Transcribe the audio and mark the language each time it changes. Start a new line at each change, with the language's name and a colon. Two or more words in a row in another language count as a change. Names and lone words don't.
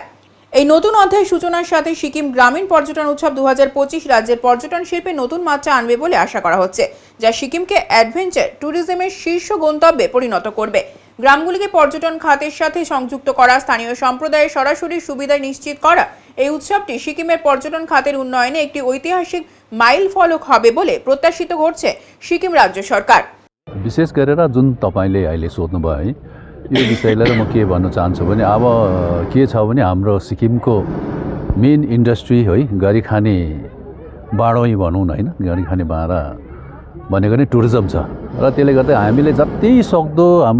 Bangla: এই নতুন অধ্যায়ের সূচনার সাথে সিকিম গ্রামীণ পর্যটন উৎসব 2025 রাজ্যের পর্যটন শিল্পে নতুন মাত্রা আনবে বলে আশা করা হচ্ছে, যা সিকিমকে
English: adventure tourism
Bangla: শীর্ষ গন্তব্যে পরিণত করবে। গ্রামগুলিকে পর্যটন খাতের সাথে সংযুক্ত করা, স্থানীয় সম্প্রদায়ের সরাসরি সুবিধা নিশ্চিত করা, এই উৎসবটি সিকিমের পর্যটন খাতের উন্নয়নে একটি ঐতিহাসিক মাইল ফলক হবে বলে প্রত্যাশিত করছে সিকিম রাজ্য সরকার।
Nepali: विशेष गरेर जुन तपाईले अहिले सोध्नुभयो है, यो विषयलाई म के भन्न चाहन्छु भने अब के छ भने हाम्रो सिक्किमको
English: main industry
Nepali: है गरी खाने बाँडै भनौँ न, हैन, गरी खाने भाँडा भनेको नै टुरिज्म छ र त्यसले गर्दा हामीले जति सक्दो हाम्रो